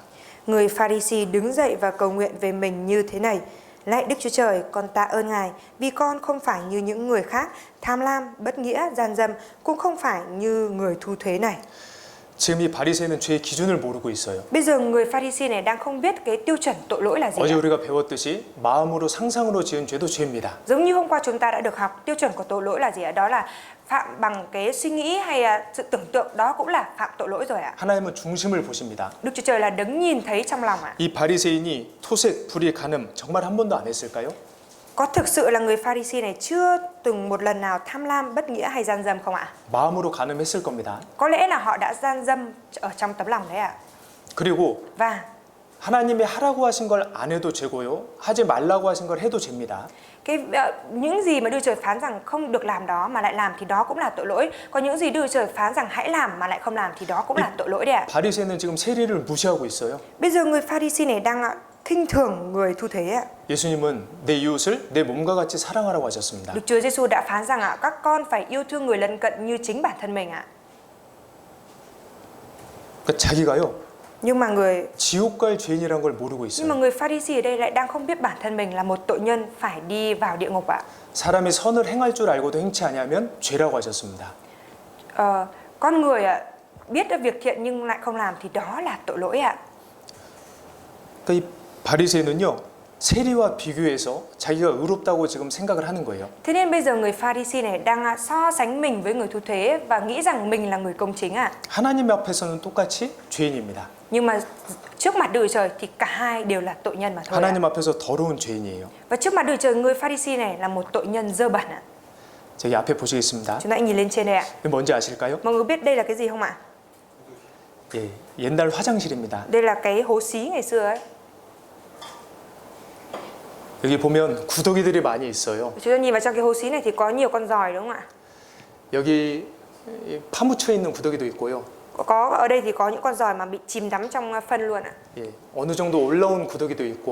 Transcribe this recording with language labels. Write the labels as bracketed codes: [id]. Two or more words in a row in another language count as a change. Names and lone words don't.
[vi] Người Pharisee đứng dậy và cầu nguyện về mình như thế này: Lạy Đức Chúa Trời, con tạ ơn Ngài vì con không phải như những người khác, tham lam, bất nghĩa, gian dâm, cũng không phải như người thu thuế này. [ko] 지금 이 바리새인은 죄의 기준을 모르고 있어요. [vi] Bây giờ người Pharisee này đang không biết cái tiêu chuẩn tội lỗi là gì [ko] 어제 [vi] ạ. [ko] 우리가 배웠듯이 마음으로 상상으로 지은 죄도 죄입니다. [vi] Giống như hôm qua chúng ta đã được học, tiêu chuẩn của tội lỗi là gì ạ? Đó là phạm bằng cái suy nghĩ hay sự tưởng tượng, đó cũng là phạm tội lỗi rồi ạ. [ko] 하나님은 중심을 보십니다. [vi] Đức Chúa Trời là đấng nhìn thấy trong lòng ạ. [ko] 이 바리새인이 토색, 불의, 간음 정말 한 번도 안 했을까요? [vi] Có thực sự là người Pharisee này chưa từng một lần nào tham lam, bất nghĩa hay gian dâm không ạ? [ko] 마음으로 간음했을 겁니다. [vi] Có lẽ là họ đã gian dâm ở trong tấm lòng đấy ạ. [ko] 그리고 [vi] Và [ko] 하나님이 하라고 하신 걸 안 해도 죄고요. 하지 말라고 하신 걸 해도 죄입니다. [vi] những gì mà Đức Trời phán rằng không được làm đó mà lại làm thì đó cũng là tội lỗi. Còn những gì Đức Trời phán rằng hãy làm mà lại không làm thì đó cũng là tội lỗi đấy ạ. [ko] 바리새인은 지금 세리를 무시하고 있어요. [vi] Bây giờ người Pharisee này đang khinh thường người thu thuế ạ. [ko] 예수님은 내 이웃을 내 몸과 같이 사랑하라고 하셨습니다. [vi] Đức Chúa Giêsu đã phán rằng các con phải yêu thương người lân cận như chính bản thân mình ạ. [ko] 그러니까 자기가요, [vi] Nhưng mà [ko] 지옥 갈 죄인이라는 걸 모르고 있어요. [vi] người Pharisee ở đây lại đang không biết bản thân mình là một tội nhân phải đi vào địa ngục ạ. [ko] 사람이 선을 행할 줄 알고도 행치 아니하면 죄라고 하셨습니다. [vi] Con người biết việc thiện nhưng lại không làm thì đó là tội lỗi ạ. [ko] 그러니까 이 바리새인은요, 세리와 비교해서 자기가 의롭다고 지금 생각을 하는 거예요. [vi] Thế nên bây giờ người Pharisee này đang so sánh mình với người thu thuế và nghĩ rằng mình là người công chính ạ. [ko] 하나님 앞에서는 똑같이 죄인입니다. [vi] Nhưng mà trước mặt Đức Trời thì cả hai đều là tội nhân mà thôi. [ko] 하나님 앞에서 더러운 죄인이에요. [vi] Và trước mặt Đức Trời, người Pharisee này là một tội nhân dơ bẩn ạ. [ko] 저기 앞에 보시겠습니다. [vi] Chúng ta nhìn lên trên đây ạ. [ko] 이게 뭔지 아실까요? [vi] Mọi người biết đây là cái gì không ạ? [ko] 예, 옛날 화장실입니다. [vi] Đây là cái hố xí ngày xưa ấy. [ko] 여기 보면 구더기들이 많이 있어요. [vi] Chúng ta nhìn vào trong cái hố xí này thì có nhiều con giòi đúng không ạ? [ko] 여기 파묻혀 있는 구더기도 있고요. [vi] Có ở đây thì có những con giòi mà bị chìm đắm trong phân luôn ạ. [ko] 예, 어느 정도 올라온 구더기도 있고